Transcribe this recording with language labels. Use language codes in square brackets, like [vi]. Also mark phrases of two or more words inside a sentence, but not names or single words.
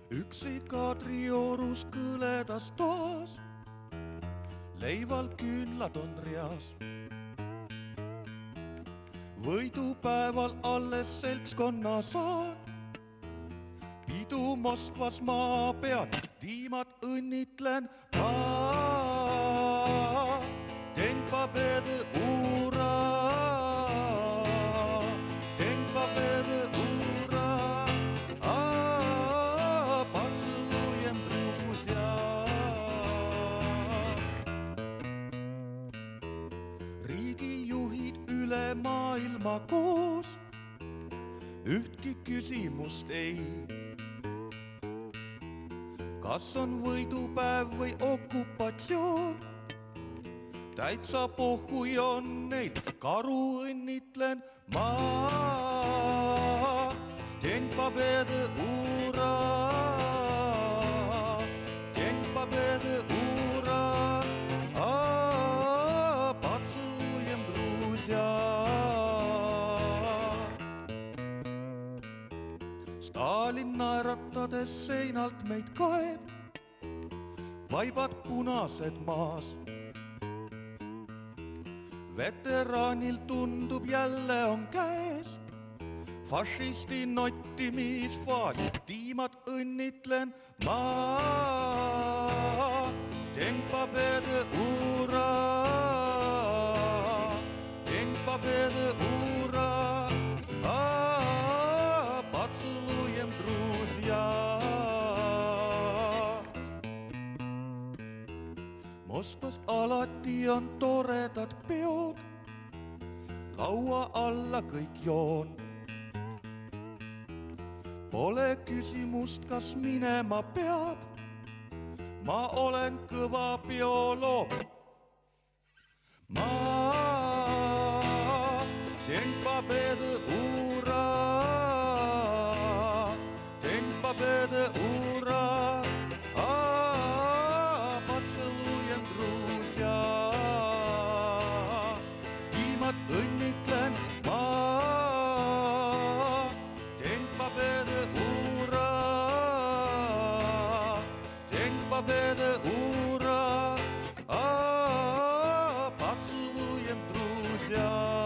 [et] tiksid Kadriorus kõledas toas, leival küünlad on reas. Võidupäeval alles seltskonna saan, pidu Moskvas ma pean, tiimad õnnitlen ma. [ru] День Победы, ура! День Победы, ура! Поцелуем, друзья! [et] Riigijuhid üle maailma koos, ühtki küsimust ei. Kas on võidupäev või okupatsioon? Täitsa pohhui on neil, karu õnnitlen ma. [ru] День Победы, ура! День Победы, ура! Поцелуем, друзья! [et] Stalin naeratades seinalt meid kaeb, vaibad punased maas. Veteranil tundub jälle on käes fašisti nottimisfaas, tiimad õnnitlen ma. [ru] День Победы, ура! День Победы, ура! Поцелуем, друзья! [et] Moskvas alati on toredad peod, laua alla kõik joon. Pole küsimust, kas minema peab, ma olen kõva bioloog. [ru] Ma День Победы, ура! День Победы, ура! Поцелуем, друзья! [et] Tiimad õnnitlen ma. [ru] День Победы, ура! День Победы, ура! Поцелуем, друзья!